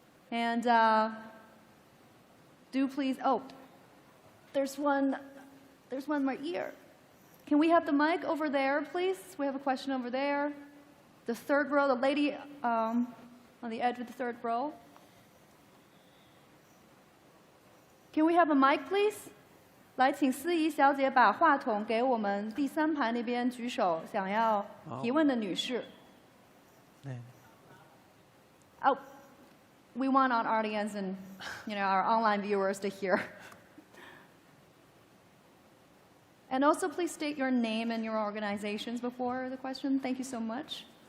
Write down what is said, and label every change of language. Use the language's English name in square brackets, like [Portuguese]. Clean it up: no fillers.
[English] And do please, there's one right here. Can we have the mic over there, please? We have a question over there. The third row, the lady on the edge of the third row. Can we have a mic, please? [Chinese] 来，请司仪小姐把话筒给我们第三排那边举手想要提问的女士。 [English] Oh, we want our audience and our online viewers to hear. And also, please state your name and your organizations before the question. Thank you so much.